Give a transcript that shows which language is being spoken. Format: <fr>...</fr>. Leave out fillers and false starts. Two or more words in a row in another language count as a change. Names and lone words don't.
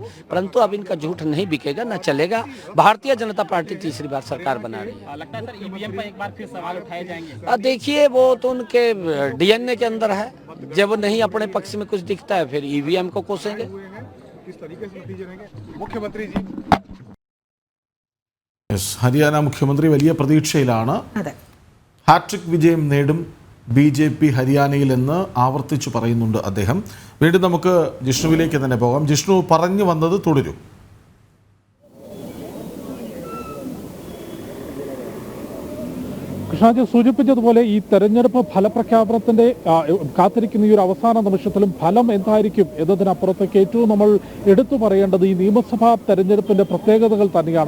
<hi>परंतु अब इनका झूठ नहीं बिकेगा, न चलेगा। भारतीय जनता पार्टी तीसरी बार सरकार बना रही है। लगता है सर ईवीएम पर एक बार फिर सवाल उठाए जाएंगे? देखिए, वो तो उनके डीएनए के अंदर है। जब नहीं अपने पक्ष में कुछ दिखता है फिर ईवीएम को कोसेंगे। किस तरीके से नतीजे रहेंगे? मुख्यमंत्री जी,</hi> <ml>ഹരിയാന മുഖ്യമന്ത്രി വലിയ പ്രതീക്ഷയിലാണ്. ഹാട്രിക് വിജയം നേടും BJP ഹരിയാനയിൽ എന്ന് ആവർത്തിച്ചു പറയുന്നുണ്ട് അദ്ദേഹം. വീണ്ടും നമുക്ക് ജിഷ്ണുവിലേക്ക് തന്നെ പോകാം. ജിഷ്ണു, പറഞ്ഞു വന്നത് തുടരും. കൃഷ്ണാജി സൂചിപ്പിച്ചതുപോലെ ഈ തെരഞ്ഞെടുപ്പ് ഫലപ്രഖ്യാപനത്തിന്റെ കാത്തിരിക്കുന്ന ഈ ഒരു അവസാന നിമിഷത്തിലും ഫലം എന്തായിരിക്കും എന്നതിനപ്പുറത്തേക്ക് ഏറ്റവും നമ്മൾ എടുത്തു പറയേണ്ടത് ഈ നിയമസഭാ തെരഞ്ഞെടുപ്പിന്റെ പ്രത്യേകതകൾ തന്നെയാണ്.</ml>